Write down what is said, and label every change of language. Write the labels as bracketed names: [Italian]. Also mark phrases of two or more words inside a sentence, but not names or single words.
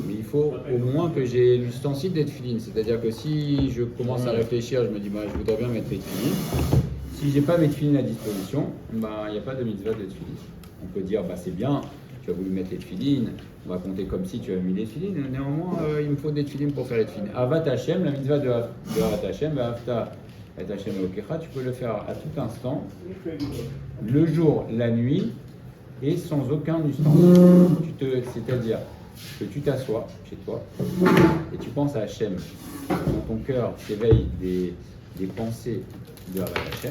[French] faut au moins que j'ai l'ustensile des tefilines. C'est-à-dire que si je commence à réfléchir, je me dis, bah, je voudrais bien mettre les tefilines. Si j'ai pas mes tefilines à disposition, bah, il n'y a pas de mitzvah de tefilines. On peut dire, bah, c'est bien, tu as voulu mettre les tefilines, on va compter comme si tu avais mis les tefilines. Néanmoins, il me faut des tefilines pour faire les tefilines. [Hebrew] אהבת השם, la mitzvah de אהבת השם, אהבת את השם אלוקיך, [French] tu peux le faire à tout instant, le jour, la nuit, et sans aucun ustensile. C'est-à-dire que tu t'assois chez toi et tu penses à Hachem. Dans ton cœur s'éveillent des pensées de Hachem.